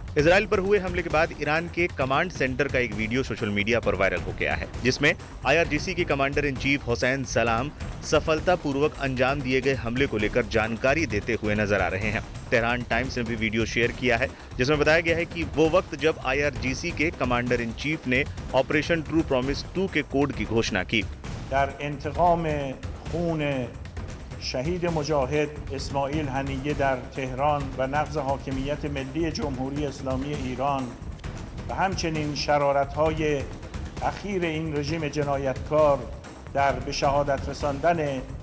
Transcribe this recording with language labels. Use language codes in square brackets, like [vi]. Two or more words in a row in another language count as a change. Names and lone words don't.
[hi] इजराइल पर हुए हमले के बाद ईरान के कमांड सेंटर का एक वीडियो [en] social media [hi] पर वायरल हो गया है, जिसमें IRGC के [en] commander in chief [hi] हुसैन सलाम सफलतापूर्वक अंजाम दिए गए हमले को लेकर जानकारी देते हुए नजर आ रहे हैं। तेहरान टाइम्स ने भी वीडियो शेयर किया है, जिसमें बताया गया है कि वो वक्त जब IRGC के [en] commander in chief [hi] ने ऑपरेशन ट्रू प्रॉमिस 2 के कोड की घोषणा की। [fa] در انتقام خون شهید مجاهد اسماعیل هنیه در تهران و نقض حاکمیت ملی جمهوری اسلامی ایران و همچنین شرارت‌های اخیر این رژیم جنایتکار در به شهادت رساندن